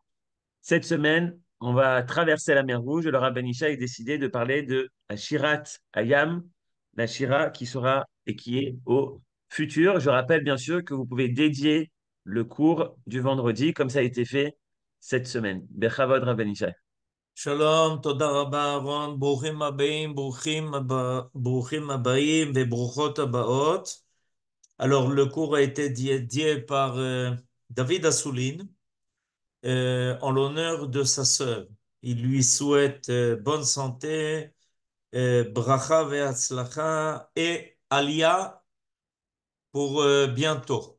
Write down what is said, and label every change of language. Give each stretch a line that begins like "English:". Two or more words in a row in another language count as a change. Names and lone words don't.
French: Cette semaine, on va traverser la mer Rouge et le Rav Ben Ishai a décidé de parler de la Shirat Hayam, la Shira qui sera et qui est au futur. Je rappelle bien sûr que vous pouvez dédier le cours du vendredi comme ça a été fait cette semaine.
Hebrew: Bechavod Rav Ben Ishai. שלום, תודה רבה, אהרון. ברוכים הבאים, ברוכים הבאים וברוכות הבאות.
French: Alors, le cours a été dédié par David Assouline en l'honneur de sa sœur. Il lui souhaite bonne santé,
Hebrew: ברכה והצלחה
French: et alia pour bientôt.